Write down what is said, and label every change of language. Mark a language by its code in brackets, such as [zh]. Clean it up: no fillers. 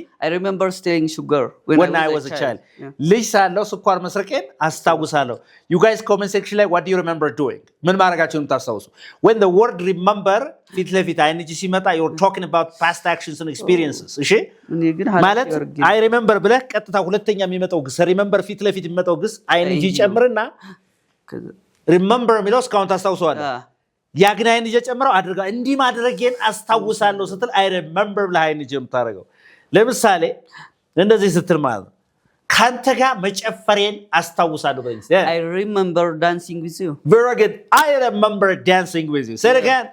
[en] I remember stealing sugar when I was a child [am] ልጅ ሳለሁ ስኳር መስረቄን አስታውሳለሁ [en] you guys comment section [am] ላይ [en] what do you remember doing [am] ምን ማድረጋችሁን ታስታውሱ [en] when the word remember [am] ፊት ለፊት አይን ጂ ሲመጣ [en] you're talking about past actions and experiences [am] እሺ ማለት [en] I remember [am] ብለህ ቀጥታ ሁለተኛ የሚመጣው ግስ remember ፊት ለፊት የሚመጣው ግስ አይን ጂ ጨምርና remember የሚለው እስካሁን ታስታውሰዋለህ ያ ግን አይን ጂ ጨምረው አድርጋ እንዲ ማድረጌን አስታውሳለሁ ስትል [en] I remember [am] ብለህ አይን ጂ የምታረጋው ለምሳሌ እንደዚህ ስትል ማለት ካንተ ጋር መጨፈሬን አስታውሳለሁ በእንግሊዝ [en] I remember dancing with you very good I remember dancing with you say it again